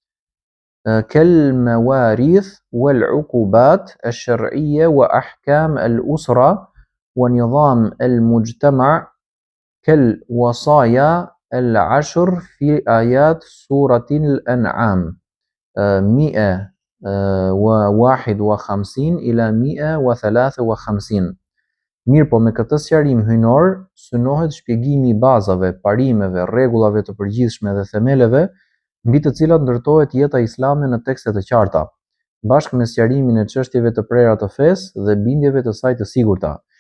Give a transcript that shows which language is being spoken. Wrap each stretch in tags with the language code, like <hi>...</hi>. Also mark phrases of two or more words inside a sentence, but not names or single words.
<ar>كالمواريث والعقوبات الشرعية وأحكام الأسرة ونظام المجتمع كالوصايا العشر في آيات سورة الأنعام 151 إلى 153.</ar> <sq>Mirë po me këtë sqarim hynor, synohet shpjegimi i bazave, parimeve, rregullave të përgjithshme dhe themeleve mbi të cilat ndërtohet jeta islame në tekste të qarta, bashkë me sqarimin e çështjeve të prera të fesë dhe bindjeve të saj të sigurta,</sq>